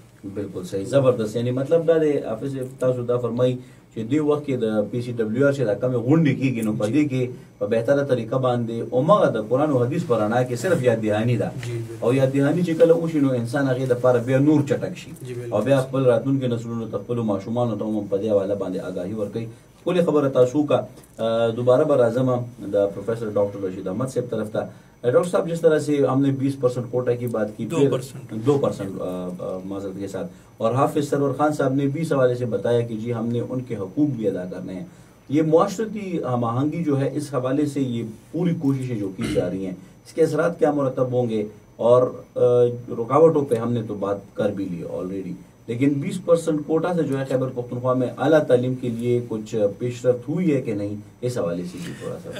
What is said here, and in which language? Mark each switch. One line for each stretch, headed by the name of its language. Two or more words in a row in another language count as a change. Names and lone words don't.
Pashto: بالکل صحیح زبردست یعنی مطلب دا دی حافظ تاسو دا فرمایي چې دې وخت کې د PCWR چې دا کمې غونډې کېږي نو په دې کې په بهتره طریقه باندې هماغه د قرآن او حدیث په رڼا کې صرف یاد دهاني ده او یاد دهاني چې کله وشي نو انسان هغې دپاره بیا نور چټک شي او بیا خپل راتلونکي نسلونو ته خپلو ماشومانو ته هم په دې حواله باندې آګاهي ورکوي ښکلې خبره تاسو کا دوباره به راځم د پروفیسر ڈاکٹر رشید احمد صاحب طرف ته
Urdu: ڈاکٹر صاحب جس طرح سے ہم نے 20% کوٹا کی بات کی 2% معذرت کے ساتھ اور حافظ سرور خان صاحب نے بھی اس حوالے سے بتایا کہ جی ہم نے ان کے حقوق بھی ادا کرنے ہیں یہ معاشرتی ہم آہنگی جو ہے اس حوالے سے یہ پوری کوششیں جو کی جا رہی ہیں اس کے اثرات کیا مرتب ہوں گے اور رکاوٹوں پہ ہم نے تو بات کر بھی لی آلریڈی لیکن 20% کوٹا سے جو ہے خیبر پختونخوا میں اعلیٰ تعلیم کے لیے کچھ پیش رفت ہوئی ہے کہ نہیں اس حوالے سے بھی تھوڑا سا